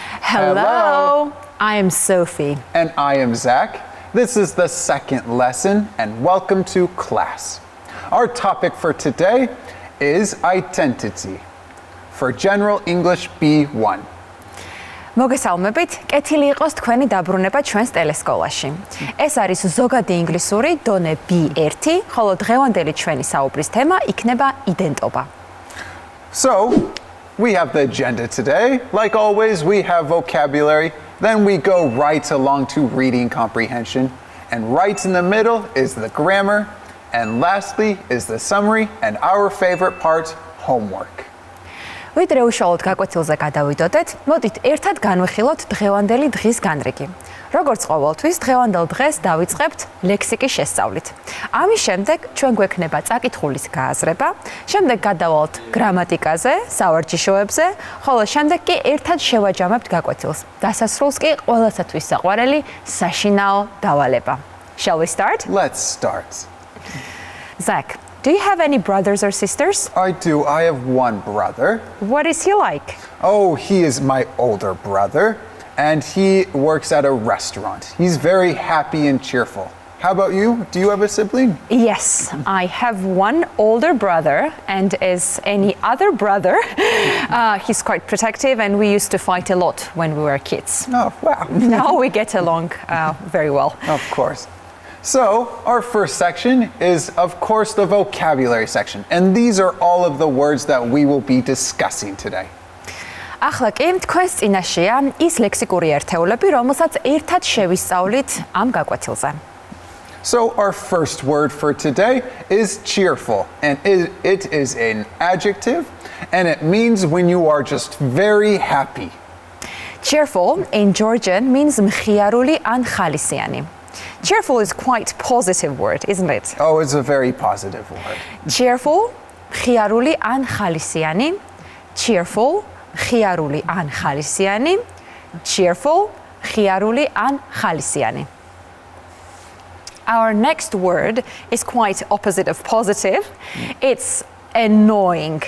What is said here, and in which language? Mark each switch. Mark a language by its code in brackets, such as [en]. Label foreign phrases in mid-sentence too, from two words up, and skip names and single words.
[en] Hello. I am Sophie. And I am Zach. This is the second lesson, and welcome to class. Our topic for today is identity for General English B1. [ka] მოგესალმებით, კეთილი იყოს თქვენი დაბრუნება ჩვენს ტელესკოლაში. ეს არის ზოგადი ინგლისური დონე B1, ხოლო დღევანდელი ჩვენი საუბრის თემა იქნება იდენტობა. [en] So, we have the agenda today. Like always, we have vocabulary. Then we go right along to reading comprehension. And right in the middle is the grammar. And lastly is the summary and our favorite part, homework. [ka] ვიდრე უშუალოდ გაკვეთილზე გადავიდოდეთ, მოდით ერთად განვიხილოთ დღევანდელი დღის განრიგი. როგორც ყოველთვის, დღევანდელ დღეს დავიწყებთ ლექსიკის შესწავლით. ამის შემდეგ ჩვენ გვექნება წაკითხulis გააზრება, შემდეგ გადავალთ გრამატიკაზე, სავარჯიშოებზე, ხოლო შემდეგ კი ერთად შევაჯამებთ გაკვეთილს. დასასრულს კი ყველასათვის საყვარელი საშინაო დავალება. [en] Shall we start? Let's start. Zach, do you have any brothers or sisters? I do. I have one brother. What is he like? Oh, he is my older brother, and he works at a restaurant. He's very happy and cheerful. How about you? Do you have a sibling? Yes, I have one older brother, and as any other brother, he's quite protective, and we used to fight a lot when we were kids. Oh, wow. Now we get along very well. Of course. So, our first section is, of course, the vocabulary section. And these are all of the words that we will be discussing today. [ka] ახლა კი თქვენს წინაშეა ის ლექსიკური ერთეულები, რომელსაც ერთად შევისწავლით ამ გაკვეთილზე. [en] So, our first word for today is cheerful. And it is an adjective, and it means when you are just very happy. Cheerful in Georgian means [ka] მხიარული ან ხალისიანი. [en] Cheerful is quite positive word, isn't it? Oh, it's a very positive word. Cheerful, [ka] მხიარული ან ხალისიანი. Cheerful, მხიარული ან ხალისიანი. Cheerful, მხიარული ან ხალისიანი. [en] Our next word is quite opposite of positive. It's annoying.